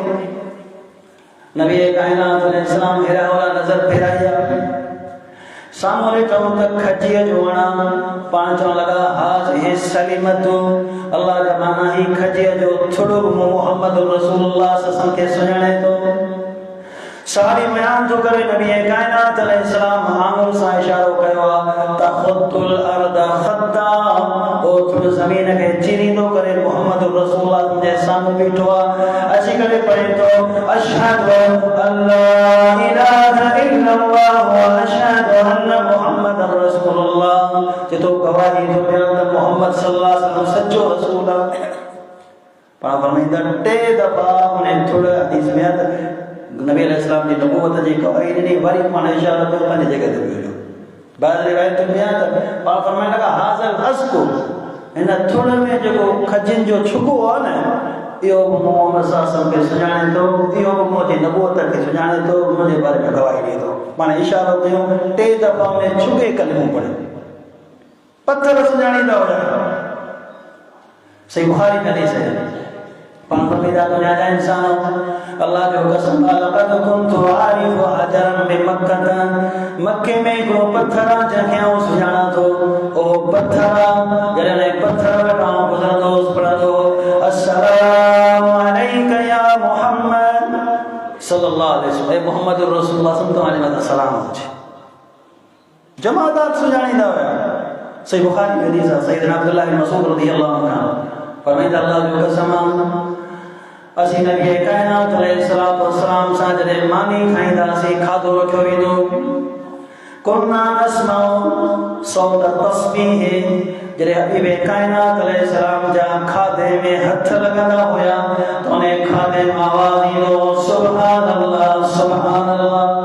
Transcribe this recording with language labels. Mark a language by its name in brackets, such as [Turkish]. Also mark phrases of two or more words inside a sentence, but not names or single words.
[Sindhi] नबी काइनात अलैहिस्सलाम हेरा होला नज़र फेराई आहे, साम्हूं ॾिठो त खजीअ जो वण, पाण चवण लॻा [Arabic] هذه سليمة, [Sindhi] अल्लाह जा माना ही खजीअ जो थुड़ मोहम्मद रसूलुल्लाह [Arabic] صلى الله عليه وسلم [Sindhi] खे सुञाणे थो। सारी बयान थो करे नबी काइनात अलैहिस्सलाम आंगुर सां इशारो कयो आहे [Arabic] تخط الأرض خطا, [Sindhi] ओ थुड़ ज़मीन खे चीरींदो करे मोहम्मद रसूलुल्लाह जे साम्हूं बीठो आहे। अची करे पढ़े थो [Arabic] أشهد أن لا إله إلا الله وأشهد أن محمدا رسول الله, [Sindhi] जेतो गवाही थो ॾियां त मोहम्मद [Arabic] صلى الله عليه وسلم [Sindhi] सचो रसूल आहे। पाण फरमाईंदा टे दफ़ा उन थुड़ हदीस में नबी अलैहिस्सलाम जी नबूवत जी गवाही ॾिनी, वरी पाण इशारो कयो पंहिंजी जॻह ते बीठो। बाद रिवायत में आहे त पाण फरमाइण लॻा [Arabic] هذا العذق, [Sindhi] हिन थुड़ में जेको खजिन जो छुगो आहे न, इहो मोहम्मद [Arabic] صلى الله عليه وسلم [Sindhi] खे सुञाणे थो, इहो मुंहिंजी नबूवत खे सुञाणे थो, मुंहिंजे बारे में गवाही ॾिए थो। पाण इशारो कयो, टे दफ़ा में छुगे कलिमो पढ़ियो, पत्थर सुञाणींदा हुया। सही बुखारी में हदीस है, पाण फरमाईंदा दुनिया जा इंसानो, अल्लाह जो कसम [Arabic] لقد كنت أعرف حجرا بمكة, [Sindhi] मक्के में हिकिड़ो पत्थर जंहिंखे आउं सुञाणा थो, ओ पत्थर जॾहिं पत्थर वटां गुज़रंदो पढ़ंदो [Arabic] السلام عليك يا صلى الله عليه وسلم [Sindhi] ऐं मुहम्मद रसूलुल्लाह [Arabic] صلى الله عليه وسلم [Sindhi] अचे जमादात सुञाणींदा हुया सही बुखारी में हदीस आहे सैयदना अब्दुल्लाह बिन मसूद [Arabic] رضي الله عنه [Sindhi] फरमाईंदा अल्लाह जो कसम असीं नबी कायनात [Arabic] عليه الصلاة والسلام [Sindhi] सां जॾहिं मानी खाईंदासीं खाधो रखियो वेंदो [Arabic] كنا نسمع صوت تسبيح [Sindhi] जॾहिं हबीब कायनात अलैहिस्सलाम जा खाधे में हथ लॻंदा हुया त उन खाधे में आवाज़ ईंदो [Arabic] سبحان الله سبحان الله